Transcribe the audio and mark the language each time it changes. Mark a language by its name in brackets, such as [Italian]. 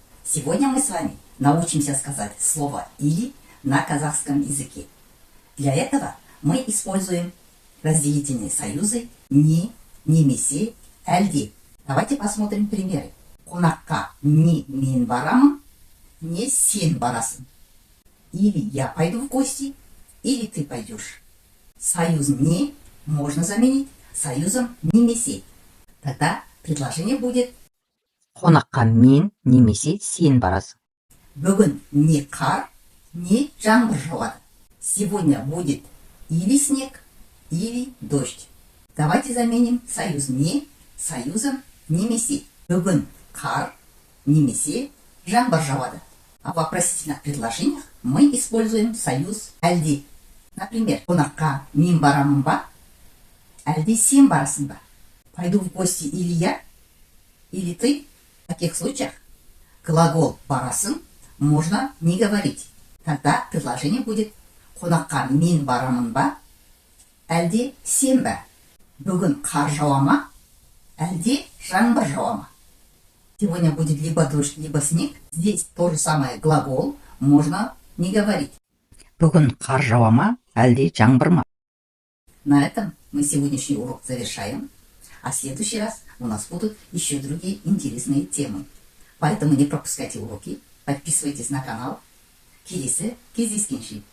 [Russian] Сегодня мы с вами научимся сказать слово «или» на казахском языке. Для этого мы используем разделительные союзы «не», «немесе», «әлде». Давайте посмотрим примеры. [Kazakh] Қонаққа не мен барамын, не сен барасың. [Russian] Или я пойду в гости, или ты пойдешь. Союз «не» можно заменить союзом «немесе». Тогда предложение будет: [Kazakh] қонаққа мен немесе сен барасың. Бүгін не қар, не жаңбыр жауады. [Russian] Сегодня будет или снег, или дождь. Давайте заменим союз «не» союзом «немесе». [Kazakh] Бүгін қар, немесе жаңбыр жауады. [Russian] А в вопросительных предложениях мы используем союз «әлде». Например, [Kazakh] қонаққа мен барамын ба, әлде сен барасың ба? [Russian] Пойду в гости или я, или ты? В таких случаях глагол «барасың» можно не говорить. Тогда предложение будет: [Kazakh] қонаққа мен барамын ба, әлде сен ба? Бүгін қар жауа ма, әлде жаңбыр жауа ма? [Russian] Сегодня будет либо дождь, либо снег. Здесь то же самое, глагол можно не говорить. [Kazakh] Бүгін қар жауа ма, әлде жаңбыр ма? [Russian] На этом мы сегодняшний урок завершаем. А в следующий раз у нас будут еще другие интересные темы. Поэтому не пропускайте уроки, подписывайтесь на канал. [Kazakh] Келесі кездескенше.